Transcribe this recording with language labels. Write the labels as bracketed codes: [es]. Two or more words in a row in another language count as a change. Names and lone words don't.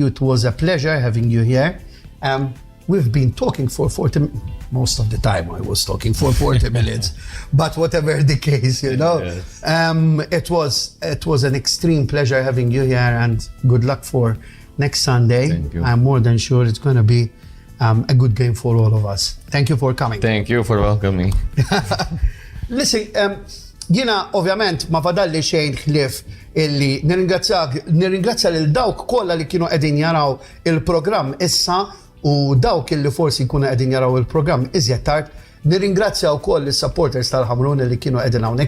[en] It was a pleasure having you here. We've been talking for 40 most of the time I was talking for 40 minutes, but whatever the case, you know. Yes. It was an extreme pleasure having you here, and good luck for next Sunday. Thank you. I'm more than sure it's going to be a good game for all of us. Thank you for coming. Thank you for welcoming. Listen, [mt] jina ovvjament ma fadalli xejn ħlief illi nirringrazzja lil dawk kollha li kienu qegħdin jaraw il-programm issa u dawk illi forsi jkunu qegħdin jaraw il-programm iżjed tard. Nirringrazzja wkoll is-supporters tal-Hamrun li kienu qegħdin hawnhekk.